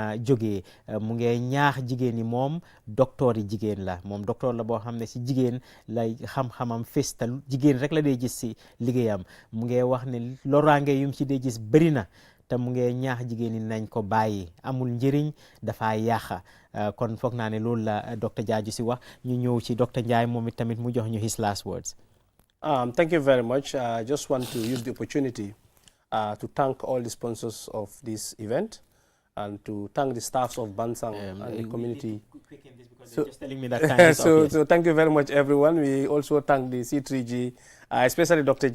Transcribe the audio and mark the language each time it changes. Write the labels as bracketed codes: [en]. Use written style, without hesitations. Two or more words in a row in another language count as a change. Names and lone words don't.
[wo] a jógee mu ngi ñaax jigéen ñi moom docteur yi jigéen la moom docteur la boo xam ne si jigéen lay xam-xamam festal jigéen rek la dee gis si liggéeyam mu ngi wax ne loraange yum ci dee gis bëri na te mu ngi ñaax jigéen ñi nañ ko bàyyi amul njëriñ dafa yàqa kon foog naa ne loolu la docteur Jaaju Si wax ñu ñëw ci docteur Njie moom it tamit mu jox ñu [en] his last words. Thank you very much. I just want to use the opportunity to thank all the sponsors of this event and to thank the staffs of Bansang and the community. So, just telling me that time is so thank you very much, everyone. We also thank the C3G, especially Dr.